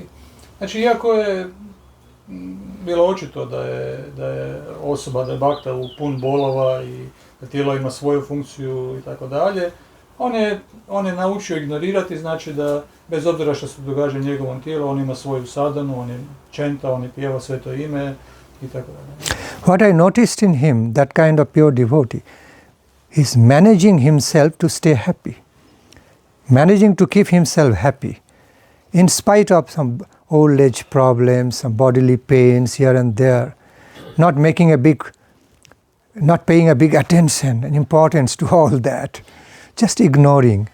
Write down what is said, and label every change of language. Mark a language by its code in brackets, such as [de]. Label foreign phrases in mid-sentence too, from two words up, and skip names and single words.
[hr] Znači, iako je bilo očito da je osoba, da je bakta u pun bolova i da tijelo ima svoju funkciju i tako dalje, on je naučio ignorirati, znači da bez obzira što se događa njegovom tijelu, on ima svoju sadhanu, on je čenta, on je pjeva sveto ime i tako dalje. [en] What I noticed in him, that kind of pure devotee, is managing himself to stay happy, managing to keep himself happy, in spite of some old age problems, some bodily pains here and there, not paying a big attention and importance to all that, just ignoring.